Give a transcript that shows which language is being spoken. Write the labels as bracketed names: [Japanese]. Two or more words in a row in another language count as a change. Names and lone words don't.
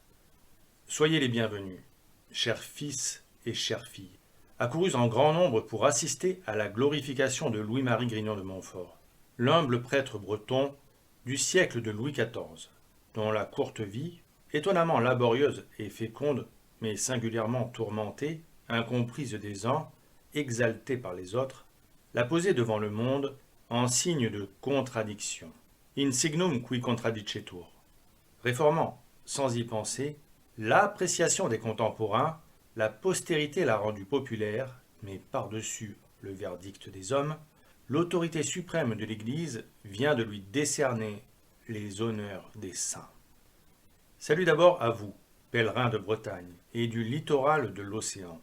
[French] Soyez les bienvenus, chers fils et chères filles, accourus en grand nombre pour assister à la glorification de Louis-Marie Grignon de Montfort, l'humble prêtre breton du siècle de Louis XIV, dont la courte vie, étonnamment laborieuse et féconde, mais singulièrement tourmentée, incomprise des uns, exaltée par les autres, l'a posée devant le monde en signe de contradiction. [Latin] In signum qui contradictetur. [French] Réformant, sans y penser, l'appréciation des contemporains, la postérité l'a rendu populaire, mais par-dessus le verdict des hommes, l'autorité suprême de l'Église vient de lui décerner les honneurs des saints. Salut d'abord à vous, pèlerins de Bretagne et du littoral de l'océan.